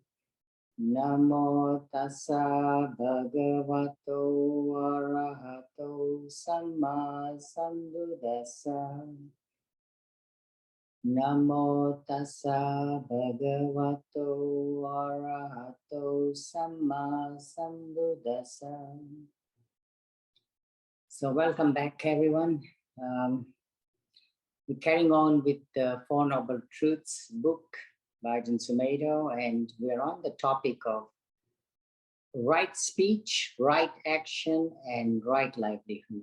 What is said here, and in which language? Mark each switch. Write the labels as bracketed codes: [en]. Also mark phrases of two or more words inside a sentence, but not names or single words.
[pi] Namo tassa bhagavato arahato samma sambuddhassa. Namo tassa bhagavato arahato samma sambuddhassa. [en] So welcome back, everyone. We're carrying on with the Four Noble Truths book by Ajahn Sumedho, and we're on the topic of right speech, right action, and right livelihood.